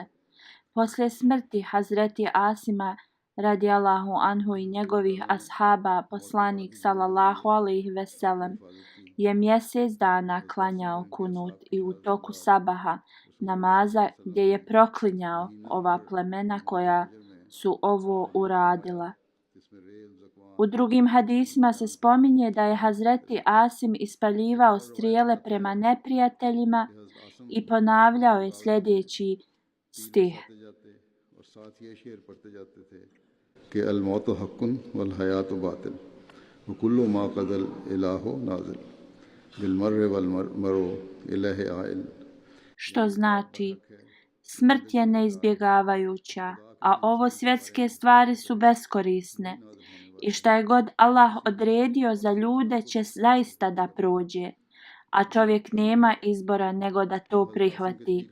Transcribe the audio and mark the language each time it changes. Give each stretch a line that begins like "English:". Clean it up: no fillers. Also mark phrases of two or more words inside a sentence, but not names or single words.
Bosnian: Poslije smrti Hazreti Asima
Arabic: رضي الله عنه
Bosnian: i njegovih ashaba, poslanik
Arabic: صلى الله عليه وسلم
Bosnian: je mjesec dana klanjao kunut i u toku sabaha namaza gdje je proklinjao ova plemena koja su ovo uradila. U drugim hadisima se spominje da je Hazreti Asim ispaljivao strijele prema neprijateljima i ponavljao je sljedeći stih:
Arabic: الموت حق والحياة باطل وكل ما قضى الإله نازل بالمر والمرء إليه آئل.
Bosnian: Što znači, smrt je neizbjegavajuća, a ovo svjetske stvari su beskorisne. I šta je god Allah odredio za ljude će zaista da prođe, a čovjek nema izbora nego da to prihvati.